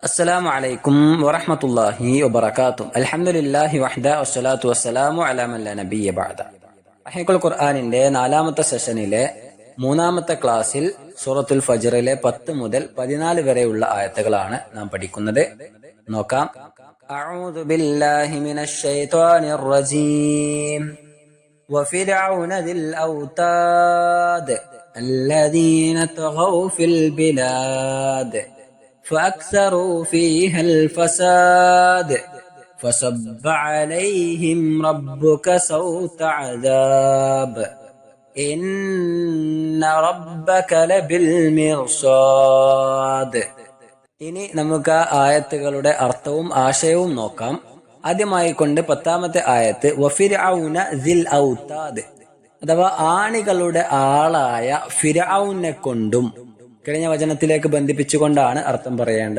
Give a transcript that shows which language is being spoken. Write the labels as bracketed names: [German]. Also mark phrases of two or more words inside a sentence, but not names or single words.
[Arabic] السلام عليكم ورحمة الله وبركاته الحمد لله وحده والصلاة والسلام على من لا نبي بعد [Malayalam] റഹീഖുൽ ഖുർആനിന്റെ നാലാമത്തെ സെഷനിലെ മൂന്നാമത്തെ ക്ലാസ്സിൽ സൂറത്തുൽ ഫജ്റിലെ 10 മുതൽ 14 വരെയുള്ള ആയത്തുകളാണ് നാം പഠിക്കുന്നത്. [Arabic] നോക്കാം. أعوذ بالله من الشيطان الرجيم وفرعون ذي الأوتاد الذين طغوا في البلاد فأكثروا فيها الفساد فصب عليهم ربك سوط عذاب إن ربك لبالمرصاد. [Malayalam] ഇനി നമുക്ക് ആ ആയത്തുകളുടെ അർത്ഥവും ആശയവും നോക്കാം. ആദ്യമായി കൊണ്ട് 10ാമത്തെ ആയത്ത് [Arabic] وفرعون ذي الأوتاد [Malayalam] അഥവാ ആണികളുടെ ആളായ ഫിർഔനെ കൊണ്ടും കഴിഞ്ഞ വചനത്തിലേക്ക് ബന്ധിപ്പിച്ചുകൊണ്ടാണ് അർത്ഥം പറയേണ്ടത്.